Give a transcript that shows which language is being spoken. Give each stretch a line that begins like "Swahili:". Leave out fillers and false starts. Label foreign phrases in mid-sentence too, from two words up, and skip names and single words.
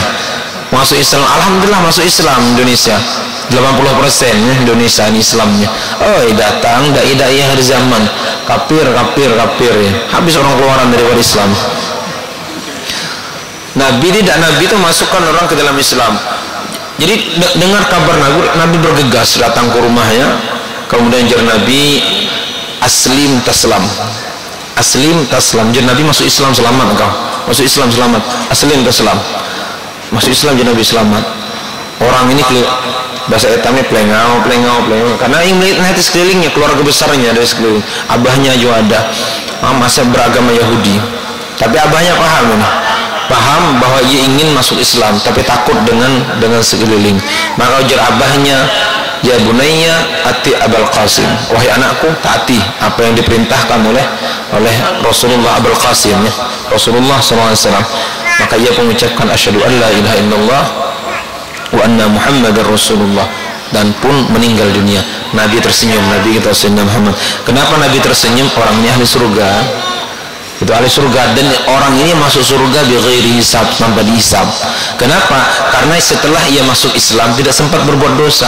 Indonesian: Masuk Islam, alhamdulillah masuk Islam Indonesia 80% ya, Indonesia ini Islamnya. Datang dai-dai akhir zaman, kafir ya. Habis orang keluaran dari Islam. Nabi itu masukkan orang ke dalam Islam. Jadi dengar kabar Nabi bergegas datang ke rumahnya. Kemudian jar Nabi,
Arabic: أسلم تسلم.
Indonesian: Jar Nabi, masuk Islam selamat engkau. Masuk Islam selamat.
Arabic: أسلم تسلم.
Indonesian: Masuk Islam jar Nabi selamat. Orang ini bahasa etamnya plengau. Karena yang melihat di sekelilingnya, keluarga besarnya dari sekeliling. Abahnya juga ada. Masa beragama Yahudi. Tapi abahnya paham bahwa ia ingin masuk Islam, tapi takut dengan sekeliling. Maka ujar abahnya,
Arabic: يا بني أطع أبا القاسم,
Indonesian: wahai anakku taati apa yang diperintahkan oleh Rasulullah Abul Qasim, ya. Rasulullah SAW. Maka ia mengucapkan
Arabic: أشهد أن لا إله إلا الله وأن محمدا رسول الله,
Indonesian: dan pun meninggal dunia. Nabi tersenyum, Nabi kita Sayyidina Muhammad. Kenapa Nabi tersenyum? Orang ini ahli surga. Itu ahli surga, dan orang ini masuk surga
Arabic: بغير حساب,
Indonesian: tanpa dihisab. Kenapa? Karena setelah ia masuk Islam tidak sempat berbuat dosa.